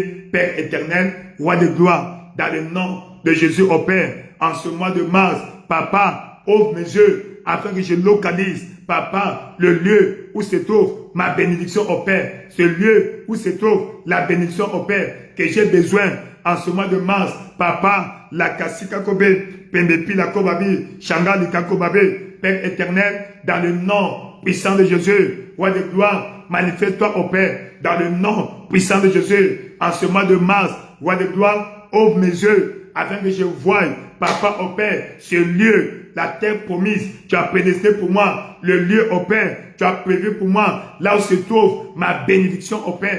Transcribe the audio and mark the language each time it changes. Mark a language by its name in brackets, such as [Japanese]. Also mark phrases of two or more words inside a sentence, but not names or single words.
[French] Père éternel, roi de gloire, dans le nom de Jésus au Père, en ce mois de mars, Papa, ouvre mes yeux afin que je localise, Papa, le lieu où se trouve ma bénédiction au Père, ce lieu où se trouve la bénédiction au Père que j'ai besoin en ce mois de mars, Papa, la kasika kobe, pendepi la kobabi, shanga kobabe, Père éternel, dans le nom puissant de Jésus, roi de gloire, manifeste-toi au Père, dans le nom puissant de Jésus, en ce mois de mars, roi de gloire, ouvre mes yeux, afin que je voie, Papa au Père, ce lieu, la terre promise, tu as prédestiné pour moi, le lieu au Père, tu as prévu pour moi, là où se trouve ma bénédiction au Père,